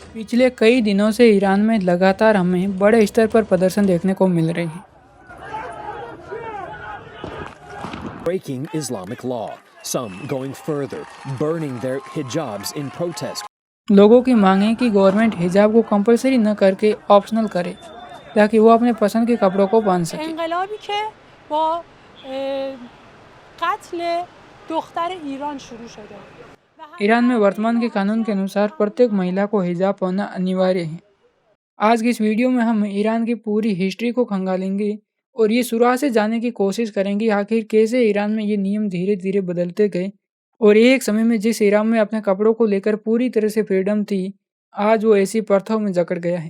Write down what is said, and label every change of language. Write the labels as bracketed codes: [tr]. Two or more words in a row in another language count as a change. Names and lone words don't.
[hi] पिछले कई दिनों से ईरान में लगातार हमें बड़े स्तर पर प्रदर्शन देखने को मिल रहे हैं। [en] Breaking Islamic law, some going further, burning their hijabs in protest. [hi] लोगों की मांग है कि गवर्नमेंट हिजाब को कंपलसरी न करके ऑप्शनल करे ताकि वो अपने पसंद के कपड़ों को पहन सके। [fa] انقلابی که با قتل دختر ایران शुरू شده। [hi] ईरान में वर्तमान के कानून के अनुसार प्रत्येक महिला को हिजाब पहनना अनिवार्य है। आज की इस वीडियो में हम ईरान की पूरी हिस्ट्री को खंगालेंगे और ये शुरुआत से जानने की कोशिश करेंगे आखिर कैसे ईरान में ये नियम धीरे धीरे बदलते गए और एक समय में जिस ईरान में अपने कपड़ों को लेकर पूरी तरह से फ्रीडम थी, आज वो ऐसी प्रथाओं में जकड़ गया है।